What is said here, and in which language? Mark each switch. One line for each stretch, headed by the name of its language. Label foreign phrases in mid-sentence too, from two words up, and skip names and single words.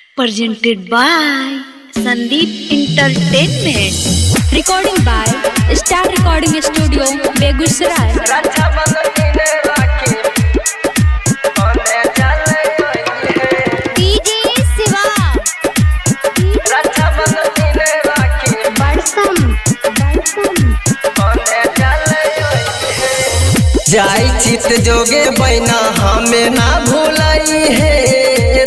English: presented by Sandeep Entertainment. Recording by Star Recording Studio, Begusaray. DJ Siva.
Bhojpuri: जाई चित जोगे बहना हमें ना भूलाई है।